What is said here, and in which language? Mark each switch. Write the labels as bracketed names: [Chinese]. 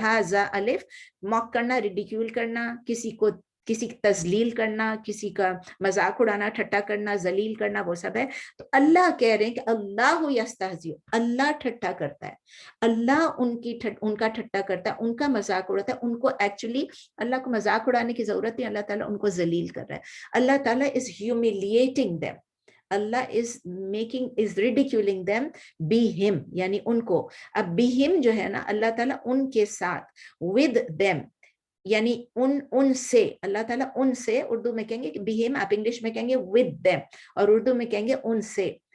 [Urdu] ہا زا الف, موک کرنا, ریڈیکیول کرنا, کسی کی تذلیل کرنا, کسی کا مذاق اڑانا, ٹھٹا کرنا, ذلیل کرنا, وہ سب ہے. تو اللہ کہہ رہے ہیں کہ اللہ یستہزئ, اللہ ٹھٹا کرتا ہے, اللہ ان کا ٹھٹا کرتا ہے, ان کا مذاق اڑاتا ہے. ان کو ایکچولی اللہ کو مذاق اڑانے کی ضرورت نہیں, اللہ تعالیٰ ان کو ذلیل کر رہا ہے. [English] اللہ تعالیٰ is humiliating them. Allah is ridiculing them be him, [Urdu] یعنی ان کو. اب be him جو ہے نا, اللہ تعالیٰ ان کے ساتھ, [English] with them [Urdu] یعنی ان سے. اللہ تعالیٰ ان سے, اردو میں کہیں گے be him, آپ انگلش میں کہیں گے [English] with them, [Urdu] اور اردو میں کہیں گے ان سے.